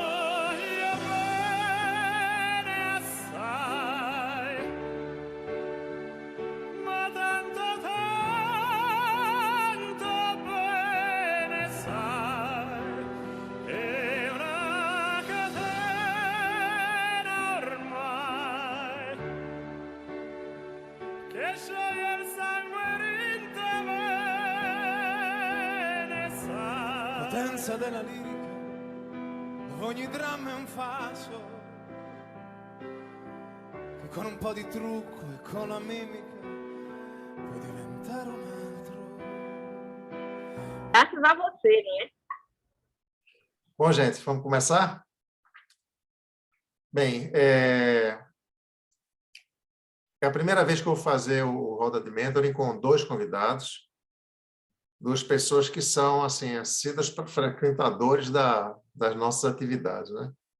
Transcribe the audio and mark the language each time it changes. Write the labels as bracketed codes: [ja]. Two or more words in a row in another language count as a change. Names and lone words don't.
[it] Ma tanto bene sai, è una catena ormai che scioglie il sangue in te bene sai. Potenza della lirica, dove ogni dramma è un fascio, che con un po' di trucco e con la mimica puoi diventare un altro. [pt] Graças a você, né? Bom, gente, vamos começar? Bem, é a primeira vez que eu vou fazer o Roda de Mentoring com 2 convidados, 2 pessoas que são, assim, assíduos frequentadores das nossas atividades, né?